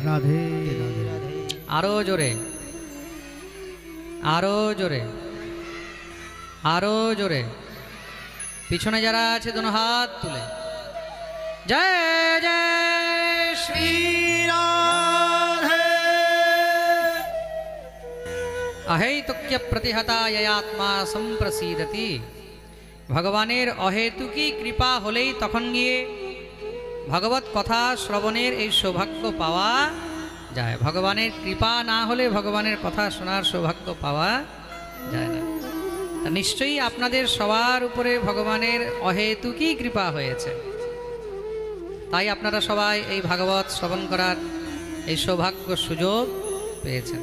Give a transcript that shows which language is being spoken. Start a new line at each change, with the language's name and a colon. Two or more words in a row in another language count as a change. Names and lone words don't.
Bangla: রাধে রাধে রাধে। আরো জোরে, আরো জোরে, আরো জোরে। পিছনে যারা আছে দোনো হাত তুলে জয় জয় শ্রী রাধে।
Sanskrit: अहेतुक्य प्रतिहता ययात्मा संप्रसीदति।
Bangla: ভগবানের অহেতুকি কৃপা হলেই তখন গিয়ে ভগবত কথা শ্রবণের এই সৌভাগ্য পাওয়া যায়। ভগবানের কৃপা না হলে ভগবানের কথা শোনার সৌভাগ্য পাওয়া যায় না। নিশ্চয়ই আপনাদের সবার উপরে ভগবানের অহেতুকই কৃপা হয়েছে, তাই আপনারা সবাই এই ভাগবত শ্রবণ করার এই সৌভাগ্য সুযোগ পেয়েছেন।